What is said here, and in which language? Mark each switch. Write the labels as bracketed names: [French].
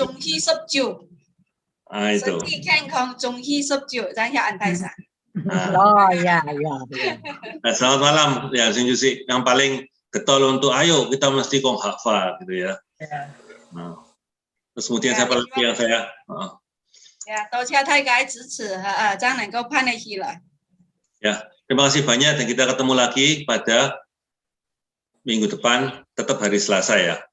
[Indonesian] Oh ya. Nah, selamat malam ya Sinjusi. Yang paling getol untuk ayo kita mesti kong hafal gitu ya. Nah. Terus kemudian siapa lagi yang saya? [Chinese] Ya, 多谢大家支持將能夠攀起來。 [Indonesian] Ya, terima kasih banyak dan kita ketemu lagi pada minggu depan, tetap hari Selasa ya.